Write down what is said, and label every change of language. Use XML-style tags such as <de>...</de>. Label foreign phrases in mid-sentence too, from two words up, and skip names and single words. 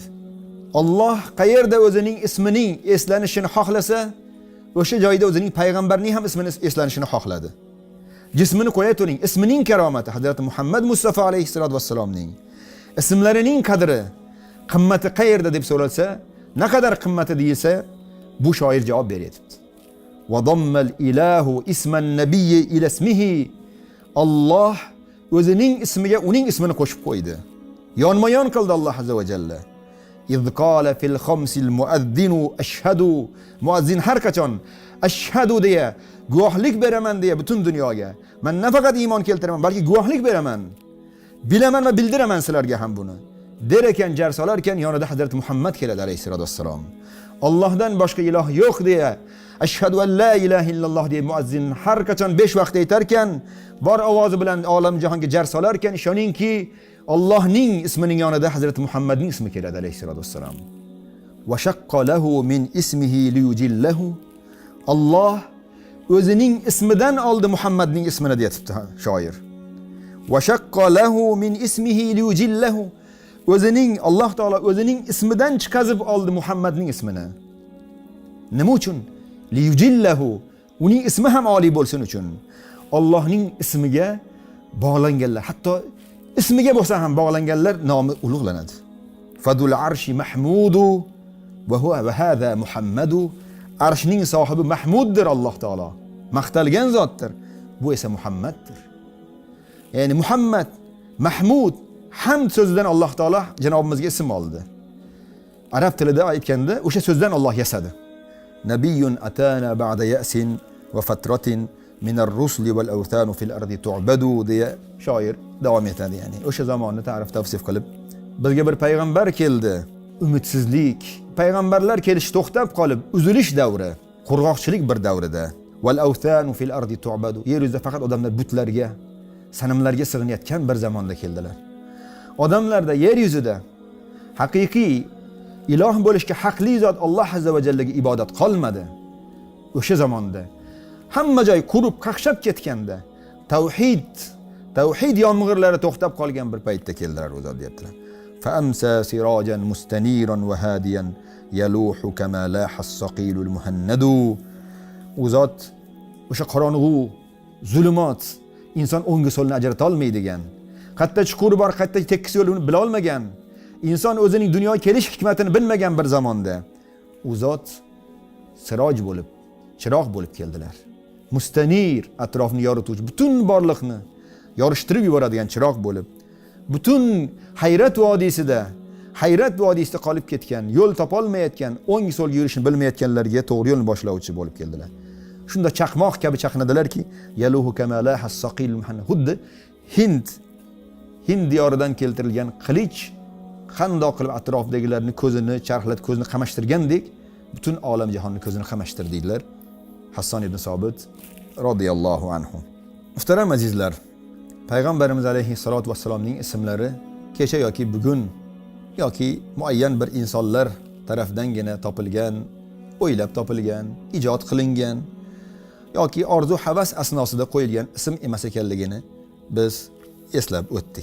<uz>Alloh qayerda o'zining ismining eslanishini xohlasa, o'sha joyda o'zining payg'ambarning ham ismini eslanishini xohladi. Jismini qo'ya turing, ismining karomati Hazrat Muhammad Mustafa alayhissalatu vassalomning ismlarining qadri, qimmati qayerda deb so'ralsa, naqadar qimmati deyilsa, bu shoir javob beryapti.</uz> <ar>وضم الإله اسم النبي إلى اسمه.</ar> <uz>Alloh o'zining ismiga uning ismini qo'shib qo'ydi. Yonma-yon qildi Alloh</uz> <ar>عز وجل. إذ قال في الخمس المؤذن أشهد.</ar> <uz>Muazzin har qachon ashhadu deya guvohlik beraman deya butun dunyoga. Men nafaqat iymon keltiraman, balki guvohlik beraman. Bilaman va bildiraman sizlarga ham buni. Der ekan, jar solar ekan, yonida Hazrat Muhammad keladi alayhissalatu vassalom. Allohdan boshqa iloh yo'q deya,</uz> <ar>أشهد أن لا إله إلا الله</ar> <uz>deya muazzin har qachon 5 vaqt aytar ekan, bor ovozi bilan olam jahonga jar solar ekan, ishoningki, Allohning ismining yonida Hazrat Muhammadning ismi keladi alayhissalatu vassalom.</uz> <ar>وشق له من اسمه ليجله.</ar> <uz>Alloh o'zining ismidan oldi Muhammadning ismini deyapti shoir.</uz> <ar>وشق له من اسمه ليجله.</ar> <uz>O'zining, Alloh taolo o'zining ismidan chiqazib oldi Muhammadning ismini. Nima uchun? Liyujillahu. Uning ismi ham oliy bo'lsin uchun. Allohning ismiga bog'langanlar, hatto ismiga bo'lsa ham bog'langanlar nomi ulug'lanadi.</uz> <ar>فذو العرش محمود وهذا محمد.</ar> <uz>Arshning sohibi Mahmuddir Alloh taolo. Maqtalgan zotdir. Bu esa Muhammaddir. Ya'ni Muhammad, Mahmud, hamd so'zidan Alloh taolo janobimizga ism oldi. Arab tilida aytganda o'sha so'zdan Alloh yasadi.</uz> <ar>نبي أتانا بعد يأس وفترة من الرسل والأوثان في الأرض تعبد</ar> <uz>deya shoir davom etadi. Ya'ni o'sha zamonni ta'rif tavsif qilib, bizga bir payg'ambar keldi. Umidsizlik, payg'ambarlar kelish to'xtab qolib, uzilish davri, qurg'oqchilik bir davrida.</uz> <ar>والأوثان في الأرض تعبد.</ar> <uz>Yer yuzida faqat odamlar butlarga, sanamlarga sig'inayotgan bir zamonda keldilar. Odamlarda yer yuzida haqiqiy iloh bo'lishga haqli zot Alloh</uz> <ar>azza va jallaga</ar> <uz>ibodat qolmadi. O'sha zamonda hamma joy qurib qaqshab ketganda tavhid yomg'irlari to'xtab qolgan bir paytda keldilar o'zi deyaptilar.</uz> <ar>فأمسى سراجا مستنيرا وهاديا يلوح كما لاح الصقيل المهند.</ar> <uz>U zot o'sha qorong'u, zulumot, inson o'ngga so'lni ajrata olmaydigan, qayerda chuquri bor, qayerda tekis yo'lini bila olmagan, inson o'zining dunyoga kelish hikmatini bilmagan bir zamonda u zot siroj bo'lib, chiroq bo'lib keldilar. Mustanir, atrofni yorituvchi, butun borliqni yorishtirib yuboradigan chiroq bo'lib, butun hayrat vodiysida qolib ketgan, yo'l topolmayotgan, o'ng so'lga yurishni bilmayotganlarga to'g'ri yo'lni boshlovchi bo'lib keldilar. Shunda chaqmoq kabi chaqnadilarki,</uz> <ar>يلوح كما لاح الصقيل المهند.</ar> <uz>Xuddi Hind diyoridan keltirilgan qilich qandoq qilib atrofdagilarni ko'zini charxlatib, ko'zini qamashtirgandek, butun olam jahonni ko'zini qamashtirdilar. Hasan ibn Sobit radhiyallohu anhu. Muhtaram azizlar, payg'ambarimiz alayhissalatu vassalomning ismlari kecha yoki bugun yoki muayyan bir insonlar tarafdangina topilgan, o'ylab topilgan, ijod qilingan yoki orzu havas asnosida qo'yilgan ism emas ekanligini biz eslab o'tdik.</uz>